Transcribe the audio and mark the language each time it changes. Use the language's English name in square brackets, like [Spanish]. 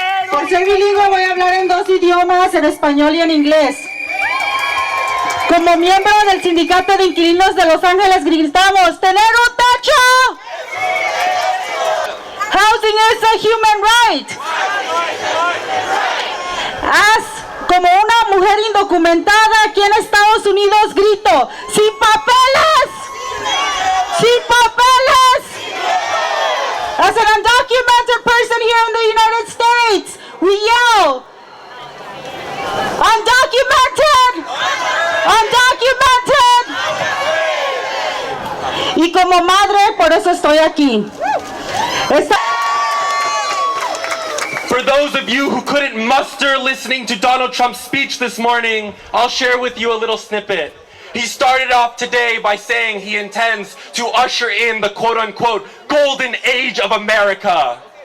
[Spanish] Por ser bilingüe voy a hablar en dos idiomas, en español y en inglés. Como miembro del Sindicato de Inquilinos de Los Ángeles gritamos, ¡tener un techo! [English] Housing is a human right. [Spanish] Como una mujer indocumentada aquí en Estados Unidos grito, ¡sin papeles! ¡Sin papeles! [English] As an undocumented person here in the United States, we yell, undocumented! Undocumented! [Spanish] como madre, por eso estoy aquí. [English] For those of you who couldn't muster listening to Donald Trump's speech this morning, I'll share with you a little snippet. He started off today by saying he intends to usher in the quote-unquote golden age of America.